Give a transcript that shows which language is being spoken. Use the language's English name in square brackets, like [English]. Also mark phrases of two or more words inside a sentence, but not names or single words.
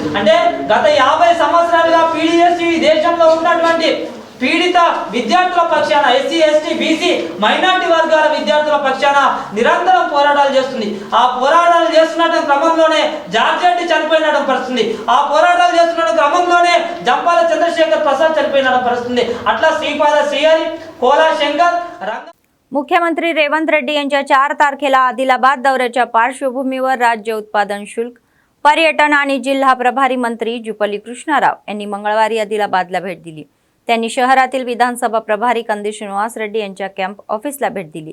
[Telugu] అంటే గత 50 సంవత్సరాలుగా PDSU ఈ దేశంలో ఉన్నటువంటి పీడిత విద్యార్థుల పక్షాన SC, ST, BC మైనారిటీ వర్గాల విద్యార్థుల పక్షాన నిరంతరం పోరాటాలు చేస్తుంది। ఆ పోరాటాలు చేస్తున్న క్రమంలోనే జార్జ్ రెడ్డి చనిపోయిన పరిస్థితి, ఆ పోరాటాలు చేస్తున్న క్రమంలోనే జంపాల చంద్రశేఖర్ ప్రసాద్ చనిపోయిన పరిస్థితి। [Marathi] अट्ला श्रीपाद श्रीहरी कोला शंकर मुख्यमंत्री रेवंत रेड्डी यांच्या 4 तारखेला आदिलाबाद दौऱ्याच्या पार्श्वभूमीवर राज्य उत्पादन शुल्क, पर्यटन आणि जिल्हा प्रभारी मंत्री जुपली कृष्णाराव यांनी मंगळवारी आदिलाबादला भेट दिली। त्यांनी शहरातील विधानसभा प्रभारी कंदी श्रीनिवास रेड्डी यांच्या कॅम्प ऑफिसला भेट दिली।